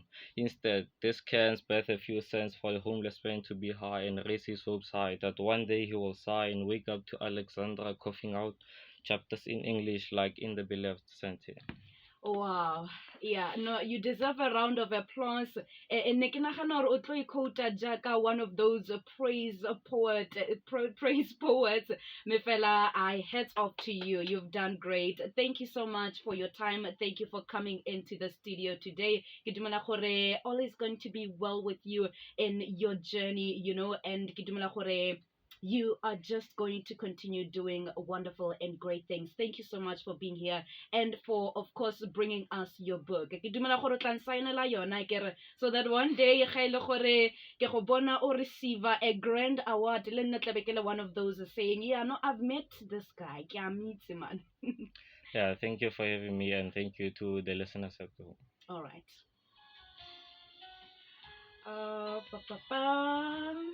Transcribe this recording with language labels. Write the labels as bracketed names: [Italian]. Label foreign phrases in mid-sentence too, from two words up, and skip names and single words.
[English] Instead, these cans birth a few cents for the homeless man to be high and raise his hopes high that one day he will sigh and wake up to Alexandra coughing out chapters in English like in the beloved Sante. Wow. Yeah, no, you deserve a round of applause. [Tswana] Ne ke nagana gore o tlo quota jaaka [English] one of those praise poets. Mefela, I hats off to you. You've done great. Thank you so much for your time. Thank you for coming into the studio today. [Tswana] Ke dumela gore [English] all is going to be well with you in your journey, you know, and [Tswana] ke dumela gore [English] you are just going to continue doing wonderful and great things. Thank you so much for being here and for, of course, bringing us your book. [Tswana] Ke dumela gore o tla nsaenela yona kere, [English] so that one day [Tswana] ga ile gore ke go bona o [English] receive a grand award, [Tswana] le nna tlabe ke le [English] one of those saying, yeah, no, I've met this guy. [Tswana] Ke a meet man. [English] Yeah, thank you for having me, and thank you to the listeners at home. All right. Pa, pa, pa.